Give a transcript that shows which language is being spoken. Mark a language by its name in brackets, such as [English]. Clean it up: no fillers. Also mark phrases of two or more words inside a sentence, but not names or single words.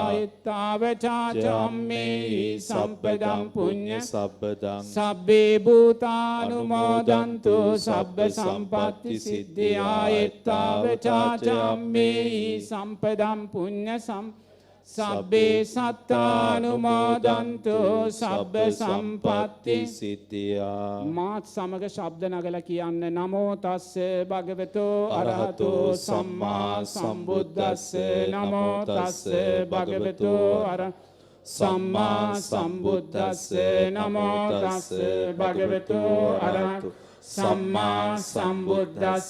[Pali] එත්තාවචාච අම්මේහි සම්පදං පුඤ්ඤ සබ්බදං සබ්බේ භූතානුමෝදන්තු සබ්බ සම්පatti සිද්ධියා. එත්තාවචාච අම්මේහි සම්පදං පුඤ්ඤ සබ්බේ සත්තානුමෝදන්තු සබ්බ සම්පatti සිද්ධියා. [Sinhala] මාත් සමග ශබ්ද නගලා කියන්න [Pali] නමෝ තස්ස භගවතු අරහතෝ සම්මා සම්බුද්දස්ස. නමෝ තස්ස භගවතු සම්මා සම්බුද්දස්ස. නමෝ තස්ස භගවතු අරහතෝ සම්මා සම්බුද්දස්ස.